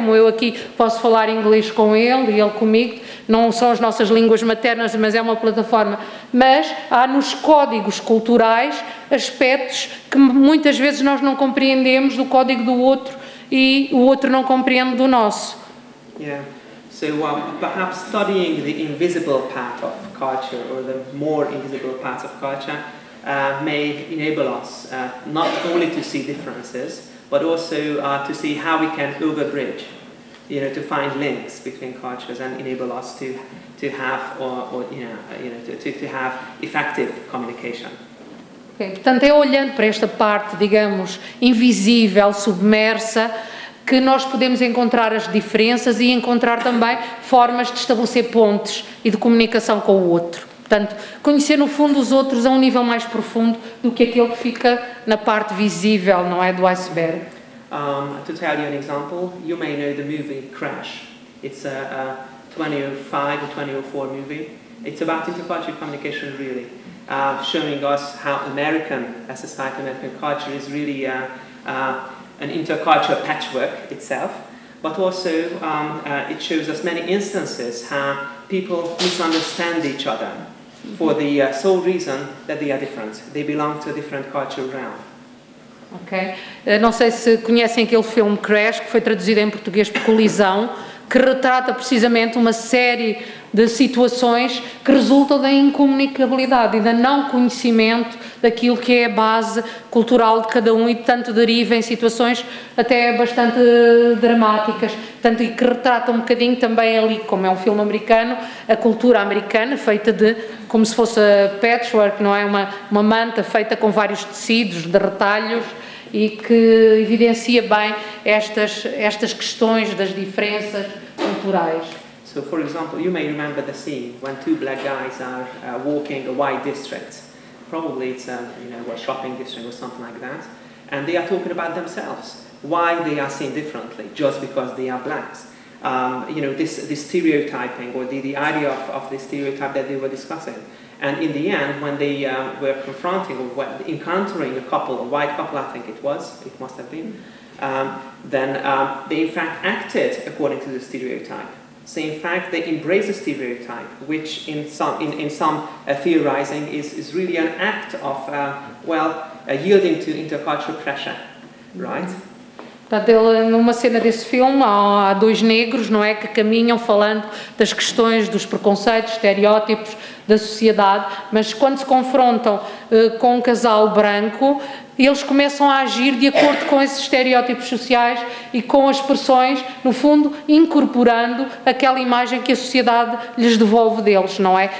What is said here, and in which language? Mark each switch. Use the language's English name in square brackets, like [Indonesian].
[Portuguese] Como eu aqui posso falar inglês com ele e ele comigo, não são as nossas línguas maternas, mas é uma plataforma, mas há nos códigos culturais aspectos que muitas vezes nós não compreendemos do código do outro e o outro não compreende do nosso. Yeah. [English] So perhaps studying the invisible part of culture or the more invisible parts of culture may enable us not only to see differences, but also to see how we can overbridge, to find links between cultures and enable us to have to have effective communication. Okay. [Portuguese] Portanto, é olhando para esta parte, digamos, invisível, submersa, que nós podemos encontrar as diferenças e encontrar também formas de estabelecer pontes e de comunicação com o outro. Portanto, conhecer no fundo os outros a um nível mais profundo do que aquele que fica na parte visível, não é, do iceberg. [English] To tell you an example, you may know the movie Crash. It's a 2005 or 2004 movie. It's about intercultural communication, really, showing us how American society, American culture is really an intercultural patchwork itself, but also it shows us many instances how people misunderstand each other for the sole reason that they are different. They belong to a different cultural realm. Ok. [Portuguese] Não sei se conhecem aquele filme Crash, que foi traduzido em português por Colisão, que retrata precisamente uma série de situações que resultam da incomunicabilidade e da não conhecimento daquilo que é a base cultural de cada um, e tanto deriva em situações até bastante dramáticas, tanto e que retrata um bocadinho também ali, como é um filme americano, a cultura americana feita de, como se fosse a patchwork, não é? Uma manta feita com vários tecidos, de retalhos, e que evidencia bem estas questões das diferenças culturais. [English] So, for example, you may remember the scene when two black guys are walking a white district. Probably it's a shopping district or something like that, and they are talking about themselves, why they are seen differently just because they are blacks. This stereotyping, or the idea of the stereotype that they were discussing. And in the end, when they were confronting or encountering a white couple, I think it must have been, then they in fact acted according to the stereotype. So in fact, they embrace the stereotype, which in some theorizing is really an act of yielding to intercultural pressure, right? [Portuguese] Portanto, ele, numa cena desse filme, há dois negros, não é, que caminham falando das questões dos preconceitos, estereótipos da sociedade, mas quando se confrontam com um casal branco, eles começam a agir de acordo com esses estereótipos sociais e com as expressões, no fundo, incorporando aquela imagem que a sociedade lhes devolve deles, não é?